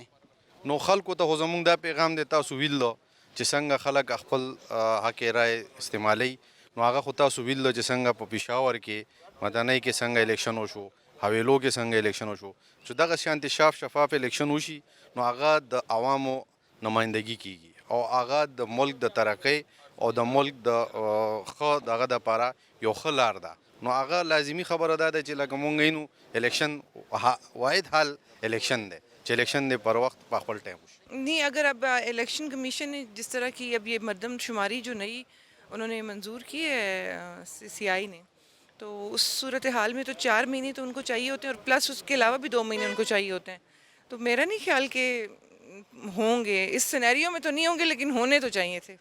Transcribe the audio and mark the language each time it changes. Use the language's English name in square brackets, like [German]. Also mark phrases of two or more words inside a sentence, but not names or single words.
[Pashto] نو خلکو ته خو زموږ دا پیغام دی تاسو ویلو چې څنګه خلک خپل حق رای استعمالوي نو هغه خو تاسو ویلو چې څنګه په پېښور کې مدنۍ کې څنګه الیکشن وشو حویلو کې څنګه الیکشن وشو چې دغه شانتې صاف شفاف الیکشن وشي نو هغه د عوامو نمایندګي کیږي او هغه د ملک د ترقۍ او د ملک د ښه دغه دپاره یو ښه لار ده نو هغه لازمی خبره ده چې لکه مونږ وینو الیکشن واحد حل الیکشن دی چې الیکشن دی پر وخت په خپل ټایم وشي. [Urdu] نہیں، اگر اب الیکشن کمیشن نے جس طرح کی اب یہ مردم شماری جو نئی انہوں نے منظور کی ہے سی آئی نے، تو اس صورتحال میں تو 4 مہینے تو ان کو چاہیے ہوتے ہیں، اور پلس اس کے علاوہ بھی 2 مہینے ان کو چاہیے ہوتے ہیں. تو میرا نہیں خیال کہ ہوں گے، اس سینیریو میں تو نہیں ہوں گے، لیکن ہونے تو چاہیے تھے.